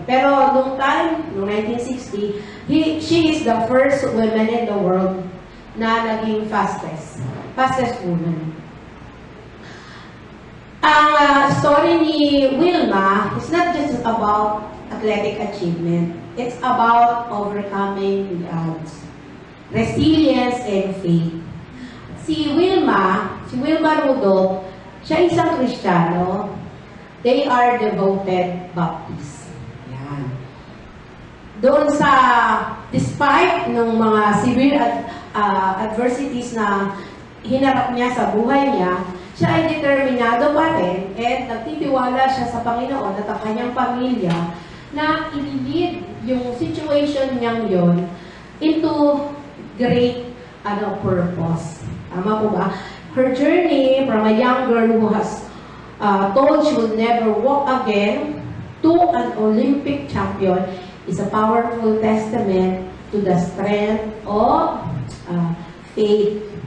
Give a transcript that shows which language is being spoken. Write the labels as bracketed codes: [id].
[tl] Pero noong [en] 1960, she is the first woman in the world [tl] na naging [en] fastest woman. Ang story ni Wilma is not just about athletic achievement. It's about overcoming the odds, resilience, and faith. [tl] Si Wilma Rudolph, siya isang Kristiyano. [en] They are devoted Baptists. [tl] Yan. Doon sa, despite ng mga severe adversities na hinarap niya sa buhay niya, siya ay determinado pa rin at nagtitiwala siya sa Panginoon at ang kanyang pamilya na i-lead yung situation niyang yon [en] into great purpose. [tl] Tama po ba? [en] Her journey from a young girl who has told she would never walk again to an Olympic champion is a powerful testament to the strength of faith.